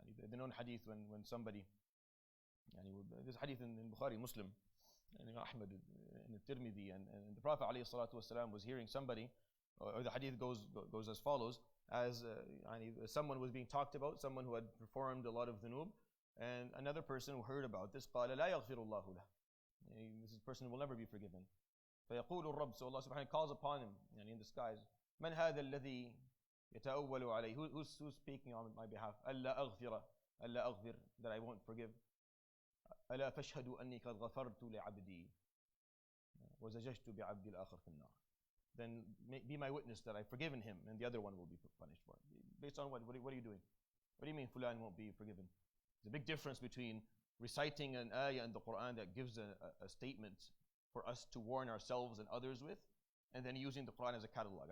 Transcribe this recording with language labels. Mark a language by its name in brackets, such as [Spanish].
[English] The known hadith when somebody, this hadith in Bukhari, Muslim, and Ahmad, in the Tirmidhi, and the Prophet ﷺ was hearing somebody, or the hadith goes as follows, as someone was being talked about, someone who had performed a lot of dhunub, and another person who heard about this, [Arabic] قال لا يغفر الله له. [English] This person will never be forgiven. [Arabic] فيقول الرب, [English] so Allah subhanahu wa ta'ala calls upon him in the skies, [Arabic] من هذا الذي يتأول عليه? [English] Who's speaking on my behalf? [Arabic] ألا أغفر, [English] that I won't forgive. [Arabic] ألا فاشهدوا أني قد غفرت لعبدي وزججت بعبدي الآخر في النار. [English] then be my witness that I've forgiven him, and the other one will be punished for it. Based on what? What are you doing? What do you mean fulan won't be forgiven? There's a big difference between reciting an ayah in the Quran that gives a statement for us to warn ourselves and others with, and then using the Quran as a catalog.